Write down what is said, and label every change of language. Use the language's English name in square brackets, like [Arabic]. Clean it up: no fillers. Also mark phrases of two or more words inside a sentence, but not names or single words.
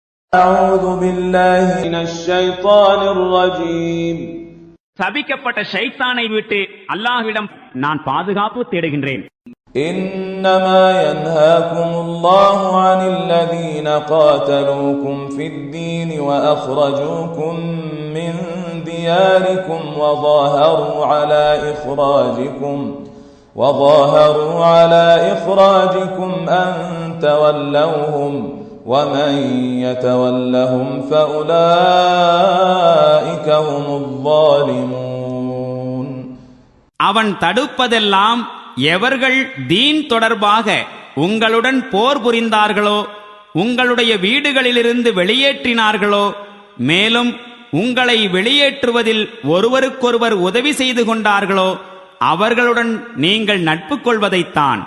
[Arabic] أعوذ بالله من الشيطان الرجيم. [Tamil] சபிக்கப்பட்ட ஷைத்தானை விட்டு அல்லாஹ்விடம் நான் பாதுகாப்பு தேடுகின்றேன். [Arabic] إنما ينهاكم الله عن الذين قاتلوكم في الدين وأخرجوكم من دياركم وظاهروا على إخراجكم أن تولوهم ومن يتولهم فأولئك هم الظالمون. [Tamil] அவன் தடுப்பதெல்லாம் எவர்கள் தீன் தொடர்பாக உங்களுடன் போர் புரிந்தார்களோ, உங்களுடைய வீடுகளிலிருந்து வெளியேற்றினார்களோ, மேலும் உங்களை வெளியேற்றுவதில் ஒருவருக்கொருவர் உதவி செய்து கொண்டார்களோ, அவர்களுடன் நீங்கள் நட்பு கொள்வதைத்தான்.